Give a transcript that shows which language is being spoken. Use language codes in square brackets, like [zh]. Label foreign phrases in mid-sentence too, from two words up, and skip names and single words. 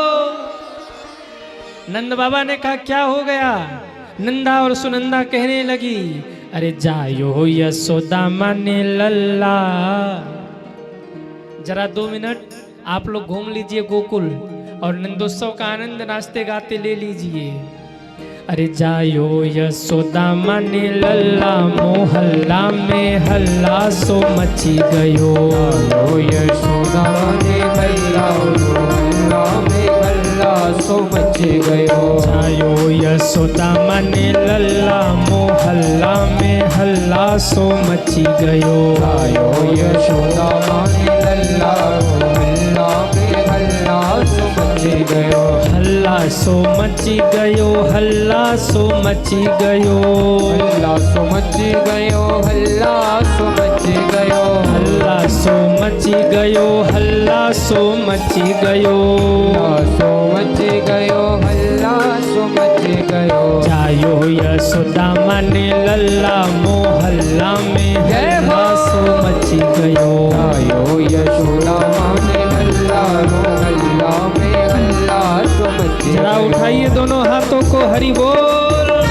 [hi] नंद बाबा ने कहा, क्या हो गया? नंदा और सुनंदा कहने लगी, [bra] अरे जायो यशोदा माने लल्ला। [hi] जरा 2 मिनट आप लोग घूम लीजिए गोकुल और नंदोत्सव का आनंद नाचते गाते ले लीजिए। [bra] अरे जायो यशोदा माने लल्ला, मोहल्ला में हल्ला सो मची गयो। जायो यशोदा माने लल्ला, मोहल्ला में हल्ला सो मची गयो। जायो यशोदा माने लल्ला, मोहल्ला में हल्ला सो मची गयो। जायो यशोदा माने लल्ला, मोहल्ला में हल्ला सो मची गयो। हल्ला सो मची गयो, हल्ला सो मची गयो। हल्ला सो मची गयो, हल्ला सो मची गयो। हल्ला सो मची गयो, हल्ला सो मची गयो। हल्ला सो मची गयो, हल्ला सो मची गयो। जायो यशोदा माने लल्ला, मोहल्ला में हल्ला सो मची गयो। जायो यशोदा माने लल्ला, मोहल्ला में हल्ला सो मची [hi] जरा [bra] गयो। [hi] उठाइए दोनों हाथों को, हरि बोल।